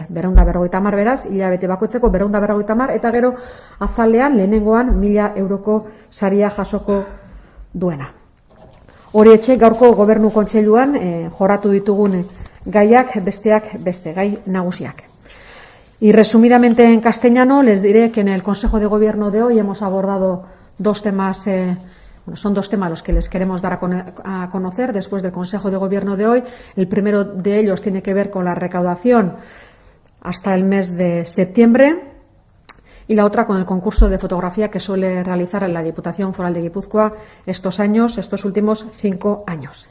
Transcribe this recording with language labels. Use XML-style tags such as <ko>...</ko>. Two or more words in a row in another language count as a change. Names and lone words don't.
<eu>250 beraz, hilabete bakoitzeko 250 eta gero azalean lehenengoan 1.000 euroko saria jasoko duena. Hori etxe gaurko Gobernu Kontseiluan joratu ditugun gaiak besteak beste, gai nagusiak.</eu> <es>Y resumidamente en castellano les diré que en el Consejo de Gobierno de hoy hemos abordado dos temas, son dos temas los que les queremos dar a conocer después del Consejo de Gobierno de hoy. El primero de ellos tiene que ver con la recaudación hasta el mes de septiembre y la otra con el concurso de fotografía que suele realizar la Diputación Foral de Guipúzcoa estos últimos 5 años.</es>